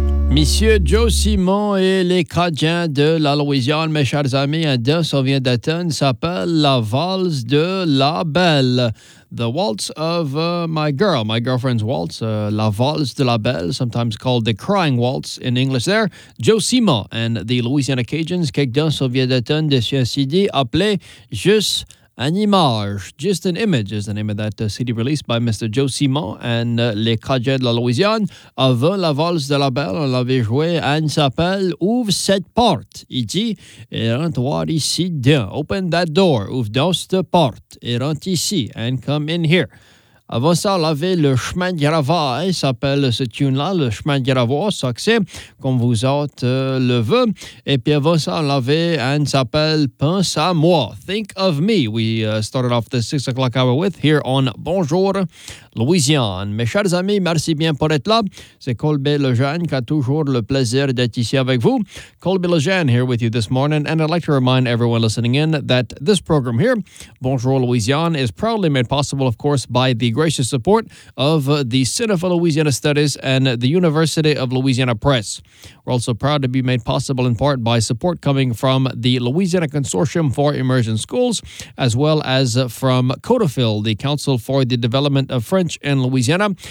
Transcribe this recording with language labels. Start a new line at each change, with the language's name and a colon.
French: Monsieur Joe Simon et les Cajuns de la Louisiane, mes chers amis, un danse qu'on vient d'atteindre s'appelle la valse de la belle.
English: The waltz of my girlfriend's waltz, la valse de la belle, sometimes called the crying waltz in English there.
French: Joe Simon and the Louisiana Cajuns, quelques danse qu'on vient d'atteindre de ce CD appelé Juste an Image.
English: Just an Image is the name of that CD released by Mr. Joe Simon and Les Cajuns de la Louisiane.
French: Avant la valse de la belle, on l'avait joué. Anne s'appelle Ouvre cette porte. Il dit, et rentre ici dedans.
English: Open that door.
French: Ouvre dans cette porte. Et rentre ici.
English: And come in here.
French: Avant ça, on l'avait Le Chemin de Gravois. S'appelle ce tune-là, Le Chemin de Gravois. Succès, comme vous autres le veut. Et puis avant ça, on l'avait Anne s'appelle Pense à moi.
English: Think of me. We started off the 6 o'clock hour with here on Bonjour Louisiane.
French: Mes chers amis, merci bien pour être là. C'est Colby Lejeune qui a toujours le plaisir d'être ici avec vous.
English: Colby Lejeune here with you this morning. And I'd like to remind everyone listening in that this program here, Bonjour Louisiane, is proudly made possible, of course, by the gracious support of the Center for Louisiana Studies and the University of Louisiana Press. We're also proud to be made possible in part by support coming from the Louisiana Consortium for Immersion Schools, as well as from CODAFIL, the Council for the Development of French in Louisiana.